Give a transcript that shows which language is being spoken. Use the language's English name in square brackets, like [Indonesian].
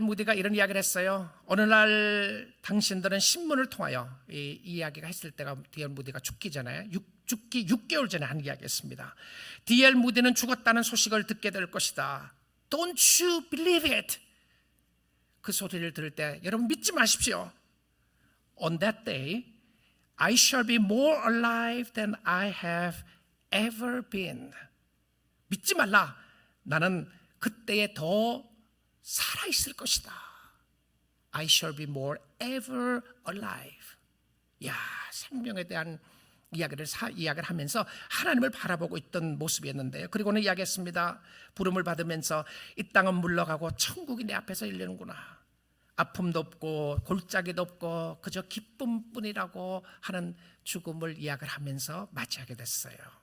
[Korean] 무디가 이런 이야기를 했어요. 어느 날 당신들은 신문을 통하여, 이 이야기가 했을 때가 D.L. 무디가 죽기 전에, 죽기 6개월 전에 한 이야기였습니다. D.L. 무디는 죽었다는 소식을 듣게 될 것이다. [English] Don't you believe it? [Korean] 그 소리를 들을 때 여러분 믿지 마십시오. [English] On that day, I shall be more alive than I have ever been. [Korean] 믿지 말라. 나는 그때에 더 살아있을 것이다. [English] I shall be more ever alive. [Korean] 야, 생명에 대한 이야기를 하면서 하나님을 바라보고 있던 모습이었는데요. 그리고는 이야기했습니다. 부름을 받으면서 이 땅은 물러가고 천국이 내 앞에서 열리는구나. 아픔도 없고 골짜기도 없고 그저 기쁨뿐이라고 하는 죽음을 이야기를 하면서 맞이하게 됐어요.